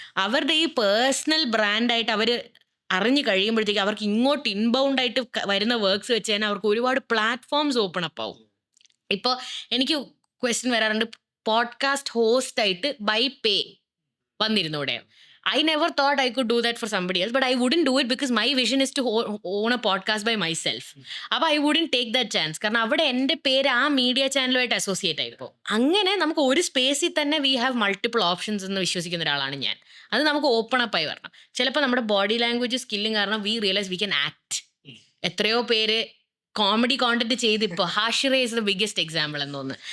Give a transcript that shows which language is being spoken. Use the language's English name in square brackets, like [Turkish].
[Malayalam] അവരുടെ ഈ പേഴ്സണൽ ബ്രാൻഡായിട്ട് അവർ അറിഞ്ഞു കഴിയുമ്പോഴത്തേക്ക് അവർക്ക് ഇങ്ങോട്ട് ഇൻബൗണ്ട് ആയിട്ട് വരുന്ന വർക്ക്സ് വെച്ച് തന്നെ അവർക്ക് ഒരുപാട് പ്ലാറ്റ്ഫോംസ് ഓപ്പൺ അപ്പ് ആവും. ഇപ്പോൾ എനിക്ക് ക്വസ്റ്റ്യൻ വരാറുണ്ട്, പോഡ്കാസ്റ്റ് ഹോസ്റ്റ് ആയിട്ട് by pay വന്നിരുന്നൂടെ? [English] I never thought I could do that for somebody else, but I wouldn't do it because my vision is to own a podcast by myself. അപ്പോൾ I wouldn't take that chance. [Malayalam] കാരണം അവിടെ എൻ്റെ പേര് ആ media ചാനലുമായിട്ട് associate ആയിപ്പോൾ. അങ്ങനെ നമുക്ക് ഒരു സ്പേസിൽ തന്നെ വി ഹാവ് മൾട്ടിപ്പിൾ ഓപ്ഷൻസ് എന്ന് വിശ്വസിക്കുന്ന ഒരാളാണ് ഞാൻ. അത് നമുക്ക് ഓപ്പൺ അപ്പ് ആയി വരണം. ചിലപ്പോൾ നമ്മുടെ ബോഡി ലാംഗ്വേജ് സ്കില്ലും കാരണം [English] We realise we can act. [Malayalam] എത്രയോ പേര് കോമഡി കോണ്ടന്റ് ചെയ്ത് ഇപ്പോൾ Hashira [English] is the biggest example [Malayalam] എന്ന് തോന്നുന്നു.